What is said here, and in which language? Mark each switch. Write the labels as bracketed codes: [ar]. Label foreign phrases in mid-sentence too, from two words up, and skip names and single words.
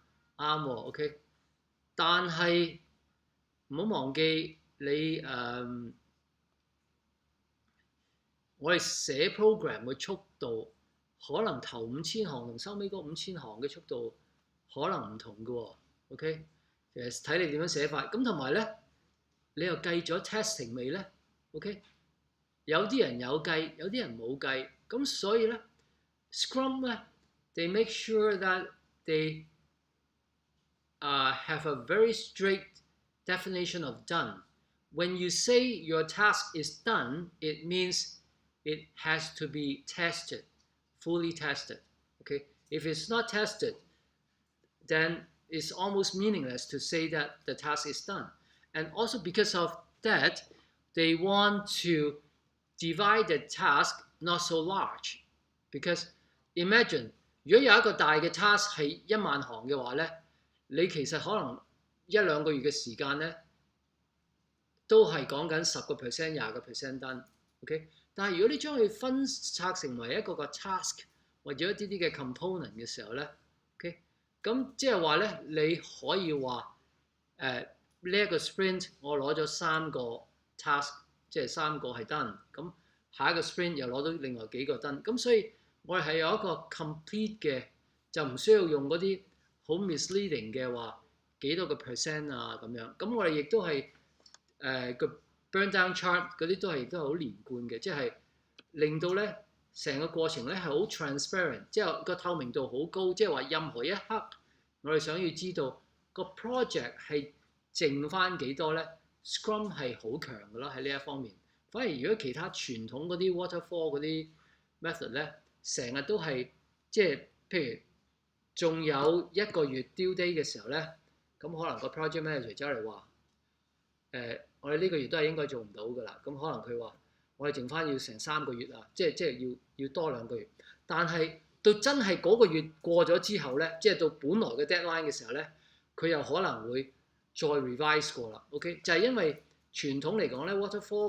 [yue] 啱喎 ，OK， 但係唔好忘記你我哋寫 program 嘅速度，可能頭5000行同收尾嗰5000行嘅速度可能唔同嘅喎 ，OK， 其實睇你點樣寫法。咁同埋咧，你又計咗 testing 未咧 ？OK， 有啲人有計，有啲人冇計。咁所以咧 ，Scrum 咧 [en] ，they make sure that they have a very strict definition of done. When you say your task is done, it means it has to be tested, fully tested. Okay, if it's not tested, then it's almost meaningless to say that the task is done. And also because of that, they want to divide the task not so large. Because imagine [yue] 如果有一個大嘅 task 係10000行嘅話咧，你其實可能1-2個月嘅時間咧，都係講緊10%、20% done。OK， 但係如果你將佢分拆成為一個 task 或者一啲嘅 component 嘅時候咧 ，OK， 咁即係話咧，你可以話呢一個 sprint 我攞咗3個 task， 即係3個係 done，咁下一個 sprint 又攞到另外幾個 done， 咁所以我哋係有一個 complete 嘅，就唔需要用嗰啲好 misleading 嘅話幾多個 percent 啊咁樣，咁我哋亦都係個 [en] burn down chart [yue] 嗰啲都係好連貫嘅，即係令到咧成個過程咧係好 transparent， 即係個透明度好高，即係話任何一刻我哋想要知道個 project 係剩翻幾多咧 ，Scrum 係好強嘅咯喺呢一方面。反而如果其他傳統嗰啲 waterfall 嗰啲 method 咧，成日都係即係譬如仲有1個月 [en] due date [yue] 嘅時候咧，咁可能個 [en] project manager [yue] 走嚟話我哋呢個月都係應該做唔到㗎啦。咁可能佢話我哋剩翻要成3個月啊，即係要多2個月。但係到真係嗰個月過咗之後咧，即係到本來嘅 deadline 嘅時候咧，佢又可能會再 revise 過啦。OK， 就係因為傳統嚟講咧 ，waterfall